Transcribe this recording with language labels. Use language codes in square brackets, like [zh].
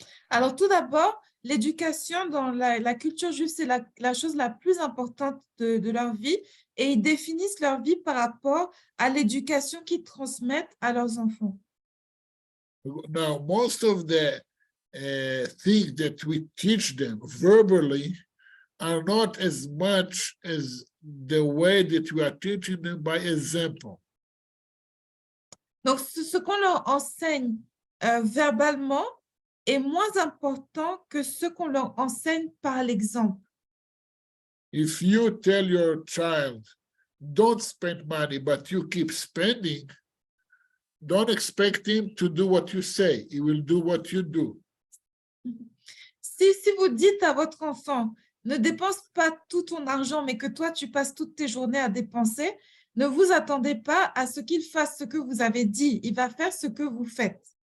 [fr] Alors, tout d'abord, l'éducation dans la culture juive, c'est la chose la plus importante de leur vie, et ils définissent leur vie par rapport à l'éducation qu'ils transmettent à leurs enfants. [en] Now, most of the things that we teach them verbally are not as much as the way that we are teaching them by example. [fr] Donc, ce qu'on leur enseigne verbalement est moins important que ce qu'on leur enseigne par l'exemple. [en] If you tell your child, don't spend money, but you keep spending, don't expect him to do what you say. He will do what you do. [fr] Si vous dites à votre enfant, ne dépense pas tout ton argent, mais que toi, tu passes toutes tes journées à dépenser, ne vous attendez pas à ce qu'il fasse ce que vous avez dit. Il va faire ce que vous faites.